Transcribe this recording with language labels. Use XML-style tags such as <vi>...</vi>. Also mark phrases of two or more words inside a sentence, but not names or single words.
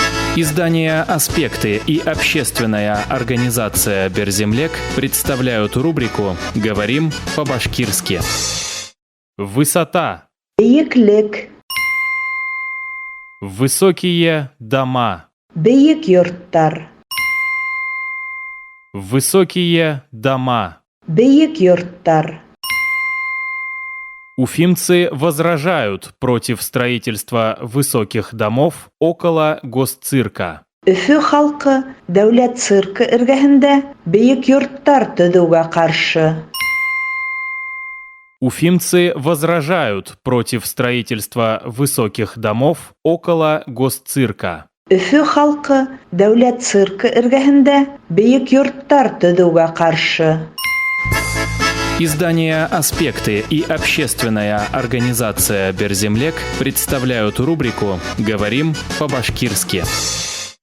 <ru>Издание «Аспекты» и общественная организация «Берземлек» представляют рубрику «Говорим по-башкирски». Высота.</ru> <ba>Бейиклик.</ba> <ru>Высокие дома.</ru> <ba>Бейик йорттар.</ba> <ru>Высокие дома.</ru> <ba>Бейик йорттар.</ba> <ru>Уфимцы возражают против строительства высоких домов около госцирка.</ru> <ba>Өфө халкы дәүләт циркы эргәһендә бейик йорттар төзүгә каршы.</ba> <ru>Уфимцы возражают против строительства высоких домов около госцирка.</ru> <ba>Өфө халкы дәүләт циркы эргәһендә бейик йорттар төзүгә каршы.</ba> <ru>Издание «Аспекты» и общественная организация «Берземлек» представляют рубрику «Говорим по-башкирски».</ru>